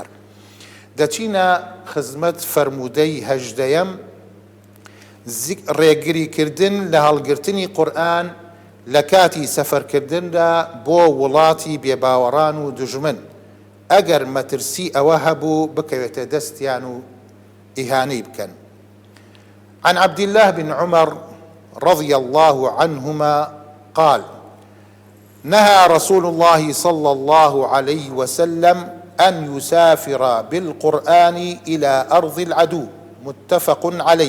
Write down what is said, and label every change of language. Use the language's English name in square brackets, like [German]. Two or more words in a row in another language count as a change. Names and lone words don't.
[Central Kurdish] دەچینە خزمەت فەرموودەی هەژدەیەم، ڕێگریکردن لە هەڵگرتنی قورئان لە کاتی سەفەرکردندا بۆ وڵاتی بێباوەڕان و دوژمن ئەگەر مەترسی ئەوە هەبوو بکەوێتە دەستیان و ئیهانەی بکەن. [Arabic] عن عبد الله بن عمر رضي الله عنهما قال: نهى رسول الله صلى الله عليه وسلم أن يسافر بالقرآن إلى أرض العدو، متفق عليه.